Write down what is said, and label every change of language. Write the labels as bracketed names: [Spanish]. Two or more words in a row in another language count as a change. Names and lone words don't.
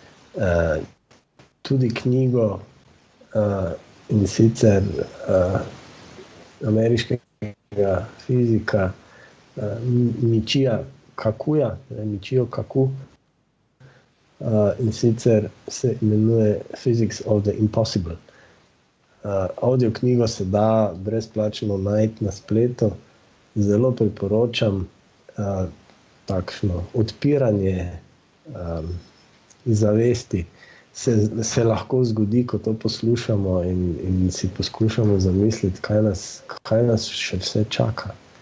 [Slovenian] Tudi knjigo in sicer ameriškega fizika Michio Kaku, in sicer se imenuje Physics of the Impossible. Audio knjigo se da brezplačno najti na spletu. Zelo priporočam, takšno odpiranje zavesti se lahko zgodi, ko to poslušamo in si poskušamo zamisliti, kaj nas še vse čaka.